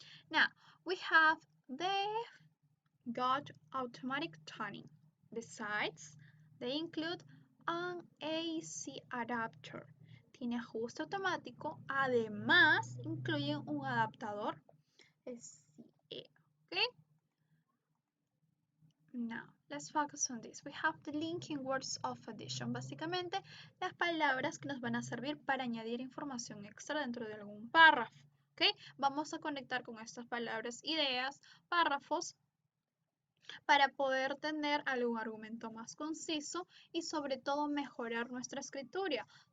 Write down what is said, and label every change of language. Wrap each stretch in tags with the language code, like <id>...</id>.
<en>Now, we have they've got automatic tuning. Besides, they include an AC adapter.</en> <es>Tiene ajuste automático. Además, incluyen un adaptador SCE.</es> <en>Okay? Now, let's focus on this. We have the linking words of addition.</en> <es>Básicamente, las palabras que nos van a servir para añadir información extra dentro de algún párrafo. ¿Okay? Vamos a conectar con estas palabras ideas, párrafos, para poder tener algún argumento más conciso y sobre todo mejorar nuestra escritura.</es>